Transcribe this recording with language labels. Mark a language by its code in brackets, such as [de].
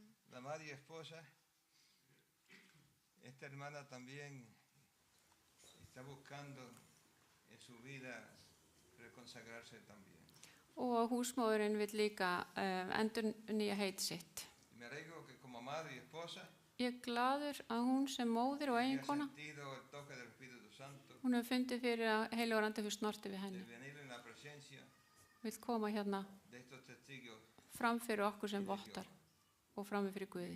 [es] La madre y esposa, esta hermana también está buscando en su vida reconsagrarse también. [is] og húsmóðurinn vil líka endur nýja heit sitt. [es] Y me alegro que como madre y esposa [is] Ég er glaður að hún sem móðir og [es] haya [is] eiginkona, [es] sentido el toque del Espíritu Santo, [is] hún hefur fundið fyrir að heilagur andi fyrir snorti við [es] de [is] henni. [es] venir en la presencia [is] Vill koma hérna [es] de estos testigos. [is] fram fyrir okkur sem vottar og fram fyrir Guði.